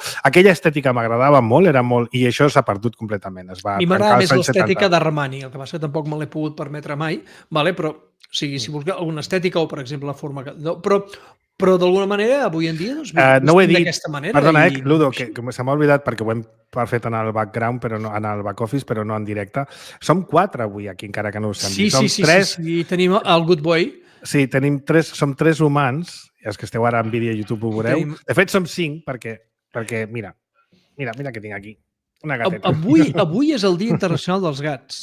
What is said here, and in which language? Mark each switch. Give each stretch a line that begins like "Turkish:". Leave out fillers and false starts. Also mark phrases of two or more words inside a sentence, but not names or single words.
Catalan: Aquella estètica m'agradava molt, era molt... I això s'ha perdut completament. Es va a mi trencar m'agrada als més anys l'estètica 70. d'Armani, el que passa que tampoc me l'he pogut permetre mai, vale? Però o sigui, si busca alguna estètica o, per exemple, la forma... Però d'alguna manera, avui en dia, doncs, no ho he dit. d'aquesta manera. Perdona, Ludo, que se m'ha oblidat perquè ho hem fet en el background, però no, en el
English: back office,
Catalan: però no en directe. Som 4 avui aquí, encara que no ho sembli. Sí. Tenim el Good Boy. Sí, som 3 humans, i els que esteu ara en vídeo a YouTube ho veureu. De fet, som 5 perquè mira què tinc aquí. Una gateta. Avui és el Dia Internacional dels Gats.